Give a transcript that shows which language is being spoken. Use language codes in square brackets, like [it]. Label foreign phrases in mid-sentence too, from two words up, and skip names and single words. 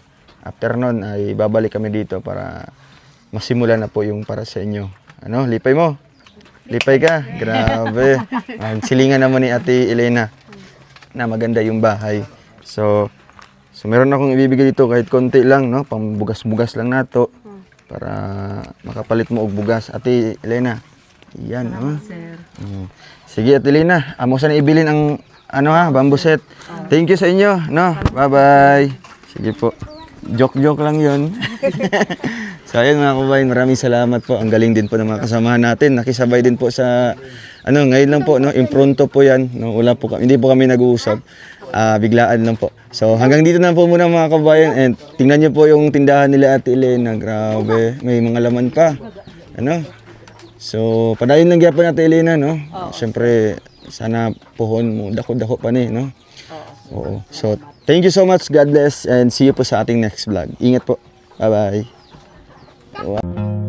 [tl] After nun, ay babalik kami dito para masimula na po yung para sa inyo. [ceb] Ano, lipay mo? Lipay ka? Grabe. [tl] Silingan naman ni Ate Elena na maganda yung bahay. So meron akong ibibigay dito kahit konti lang, no? [ceb] Pambugas-bugas lang nato para makapalit mo og bugas. [tl] Ate Elena. Yan, no? Sige, Ate Elena. [ceb] Amo sa na ibilin ang bamboo set. [en] Thank you [ceb] sa inyo, no? [tl] Bye-bye. Sige po. Joke lang yun. So ayun mga kabayan, maraming salamat po. Ang galing din po ng mga kasamahan natin. Nakisabay din po sa, ngayon lang po, no? Impronto po yan. No? Hindi po kami nag-uusap. Biglaan lang po. So hanggang dito na po muna mga kabayan. And tingnan niyo po yung tindahan nila Ate Elena. Grabe, may mga laman pa. [ceb] So padayon lang gyapon Ate Elena, no? Siyempre, sana pohon mo, dako-dako pa ni, no? Oo. [en] So, thank you so much. God bless and see you [tl] po sa ating [en] next vlog. [tl] Ingat po. [en] Bye-bye. Wow.